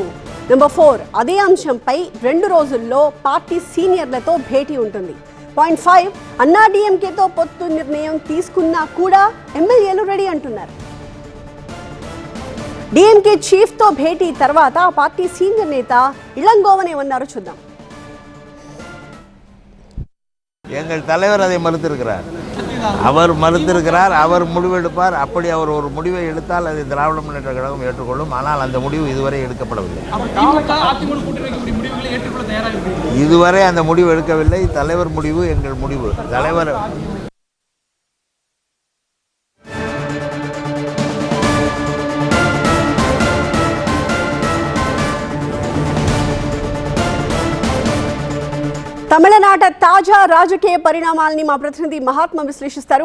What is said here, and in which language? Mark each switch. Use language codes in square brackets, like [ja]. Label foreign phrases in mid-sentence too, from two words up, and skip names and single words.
[te] నెంబర్ 4, అదే అంశంపై 2 రోజుల్లో పార్టీ సీనియర్లతో భేటీ ఉంటుంది. పాయింట్ 5, అన్నా డిఎంకేతో పొత్తు నిర్ణయం తీసుకున్నా కూడా ఎమ్మెల్యేలు రెడీ అంటున్నారు. డిఎంకే చీఫ్తో భేటీ తర్వాత ఆ పార్టీ సీనియర్ నేత ఇళங்கோவன் ఏమన్నారో చూద్దాం. [ta] எங்கள் தலைவர் அதை மறுத்திருக்கிறார். அவர் முடிவெடுப்பார். அப்படி அவர் ஒரு முடிவை எடுத்தால் அதை திராவிட முன்னேற்ற கழகம் ஏற்றுக்கொள்ளும். ஆனால் அந்த முடிவு இதுவரை எடுக்கப்படவில்லை. இதுவரை அந்த முடிவு எடுக்கவில்லை. தலைவர் முடிவு எங்கள் முடிவு. தலைவர் [te] తమిళనాట తాజా రాజకీయ పరిణామాలని మా ప్రతినిధి మహాత్మ విశ్లేషిస్తారు.